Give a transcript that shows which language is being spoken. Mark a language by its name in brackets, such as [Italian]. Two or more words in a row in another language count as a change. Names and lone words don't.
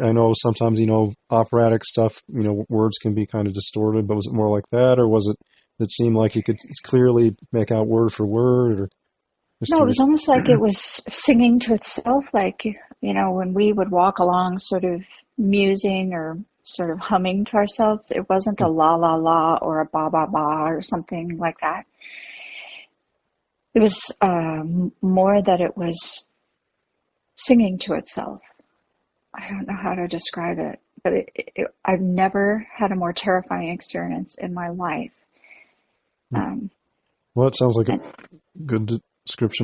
[English] I know sometimes, operatic stuff, words can be kind of distorted, but was it more like that, or was it seemed like you could clearly make out word for word? Or no, it was almost like it was singing to itself, like, when we would walk along sort of musing or sort of humming to ourselves. It wasn't a la la la or a ba ba ba or something like that. It was more that it was singing to itself. I don't know how to describe it, but I've never had a more terrifying experience in my life. Well, it sounds like a good description.